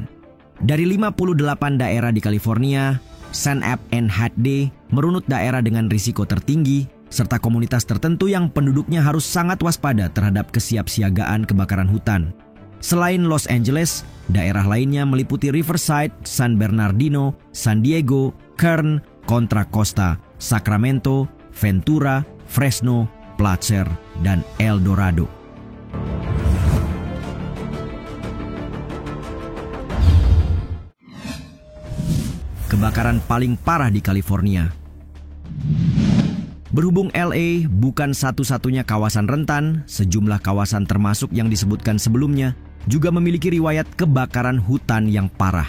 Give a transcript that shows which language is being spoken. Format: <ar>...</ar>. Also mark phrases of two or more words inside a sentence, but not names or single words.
<id>Dari 58 daerah di California, San Ap and Haddad merunut daerah dengan risiko tertinggi, serta komunitas tertentu yang penduduknya harus sangat waspada terhadap kesiapsiagaan kebakaran hutan. Selain Los Angeles, daerah lainnya meliputi Riverside, San Bernardino, San Diego, Kern, Contra Costa, Sacramento, Ventura, Fresno, Plattsburgh, dan El Dorado. Kebakaran paling parah di California. Berhubung LA bukan satu-satunya kawasan rentan, sejumlah kawasan termasuk yang disebutkan sebelumnya juga memiliki riwayat kebakaran hutan yang parah.</id>